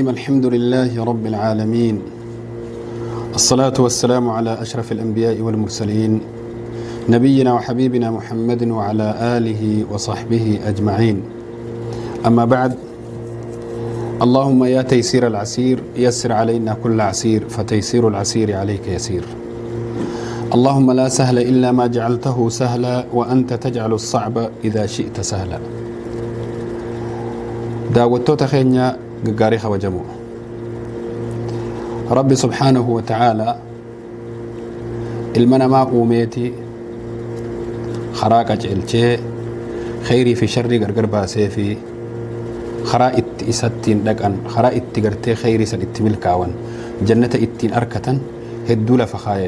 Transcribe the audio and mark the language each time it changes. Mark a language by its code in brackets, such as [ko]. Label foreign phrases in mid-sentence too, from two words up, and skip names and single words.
[ar] الحمد لله رب العالمين، الصلاة والسلام على أشرف الأنبياء والمرسلين نبينا وحبيبنا محمد وعلى آله وصحبه أجمعين. أما بعد، اللهم يا تيسير العسير يسر علينا كل عسير، فتيسير العسير عليك يسير. اللهم لا سهل إلا ما جعلته سهلا، وأنت تجعل الصعب إذا شئت سهلا. [om] daawwattoota keenya gaggaarii kabajamoo, rabbi [ar] سبحانه وتعالى [om] ilma namaa uumeeti karaa qaceelchee khayrii fi sharrii gargar baasee fi karaa itti isattiin dhaqan, karaa itti gartee khayrii san itti milkaawan, jannata ittiin arkatan hedduu lafa kaayeef.